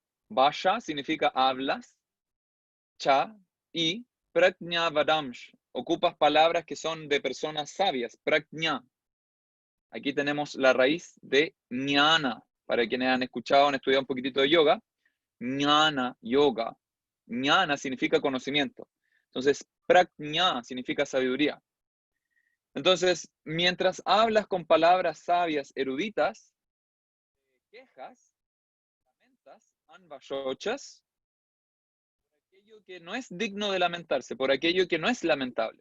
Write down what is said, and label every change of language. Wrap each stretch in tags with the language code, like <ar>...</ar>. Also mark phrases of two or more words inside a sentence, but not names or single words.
<es>Vasha significa hablas, Cha y</es> <sa>प्रज्ञा वादम्श्.</sa> <es>Ocupas palabras que son de personas sabias, Prajna. Aquí tenemos la raíz de Jnana. Para quienes han escuchado, han estudiado un poquitito de yoga,</es> <sa>ज्ञान, योग.</sa> <es>Jnana significa conocimiento. Entonces, Prajna significa sabiduría. Entonces, mientras hablas con palabras sabias, eruditas, quejas, lamentas, anvashochas, por aquello que no es digno de lamentarse, por aquello que no es lamentable.</es>